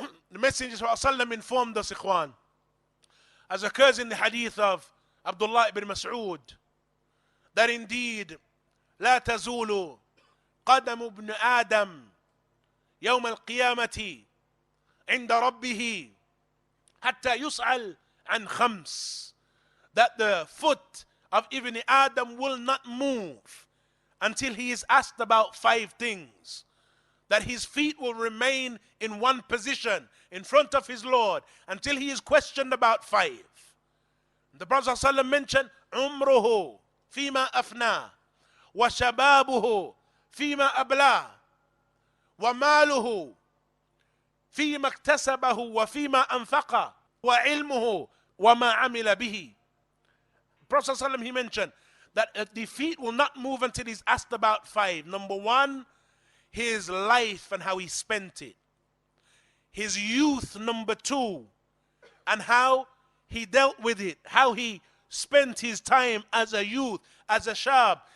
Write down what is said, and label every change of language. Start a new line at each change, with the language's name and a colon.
English: The Messenger ﷺ informed us, ikhwan, as occurs in the hadith of Abdullah ibn Mas'ud, that indeed,
Arabic: لا تزول قدم ابن آدم يوم القيامة عند ربه حتى يسأل عن خمس,
English: that the foot of Ibn Adam will not move until he is asked about 5 things. That his feet will remain in one position in front of his Lord until he is questioned about 5. The Prophet ﷺ mentioned
Arabic: عمره فيما أفناه وشبابه فيما أبلاه وماله فيما اكتسبه وفيما أنفقه وعلمه وما عمل به.
English: Prophet ﷺ, he mentioned that the feet will not move until he's asked about 5. Number 1, his life and how he spent it. His youth, number 2, and how he dealt with it, how he spent his time as a youth, as a shab.